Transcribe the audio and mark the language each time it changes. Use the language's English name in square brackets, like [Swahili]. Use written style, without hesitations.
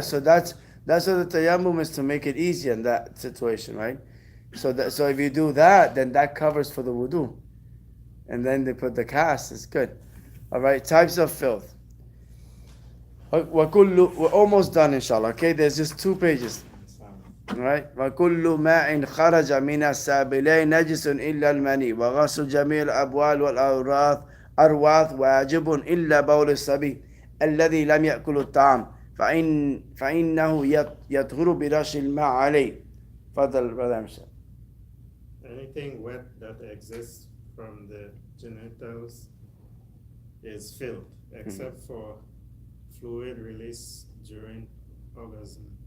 [English] So that's what the tayammum is, to make it easy in that situation, right? So if you do that, then that covers for the wudu, and then they put the cast. It's good. All right. Types of filth. We're almost done, inshallah. Okay, there's just 2 pages. All right. [Arabic] وكل ماء خرج من السابلين نجس إلا المني وغسل جميع الأبوال والأرواث واجب إلا بول الصبي الذي لم يأكل الطعام فإنه يطهر برش الماء عليه. فضل [English] brother Amshad. Anything wet that exists from the genitals is filth, except for fluid release during orgasm.